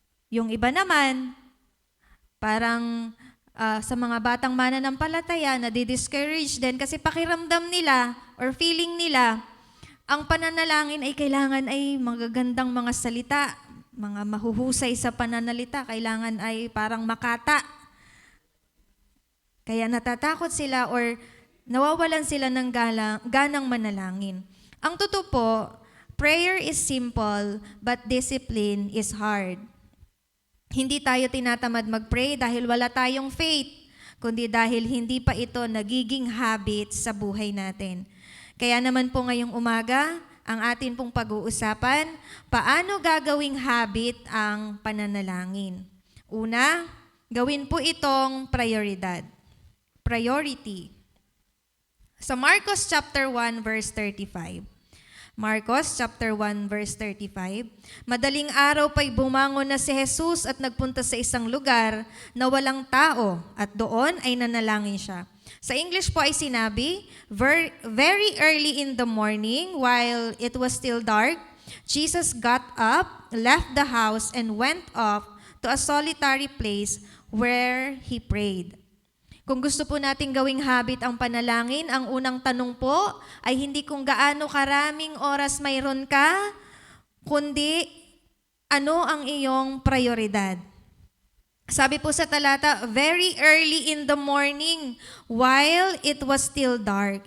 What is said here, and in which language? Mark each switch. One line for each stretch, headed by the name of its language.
Filipino: Yung iba naman, parang sa mga batang mananampalataya, nadi-discourage din kasi pakiramdam nila or feeling nila, ang pananalangin ay kailangan ay magagandang mga salita, mga mahuhusay sa pananalita, kailangan ay parang makata. Kaya natatakot sila or nawawalan sila ng ganang manalangin. Ang totoo po,
English: prayer is simple, but discipline is hard.
Filipino: Hindi tayo tinatamad mag-pray dahil wala tayong faith, kundi dahil hindi pa ito nagiging habit sa buhay natin. Kaya naman po ngayong umaga, ang atin pong pag-uusapan, paano gagawing habit ang pananalangin? Una, gawin po itong prioridad. Priority. Sa Marcos chapter 1 verse 35. Marcos chapter 1 verse 35. Madaling araw pa'y bumangon na si Jesus at nagpunta sa isang lugar na walang tao at doon ay nanalangin siya. Sa English po ay sinabi,
English: very early in the morning while it was still dark, Jesus got up, left the house and went off to a solitary place where he prayed.
Filipino: Kung gusto po natin gawing habit ang panalangin, ang unang tanong po ay hindi kung gaano karaming oras mayroon ka, kundi ano ang iyong prioridad. Sabi po sa talata,
English: very early in the morning while it was still dark.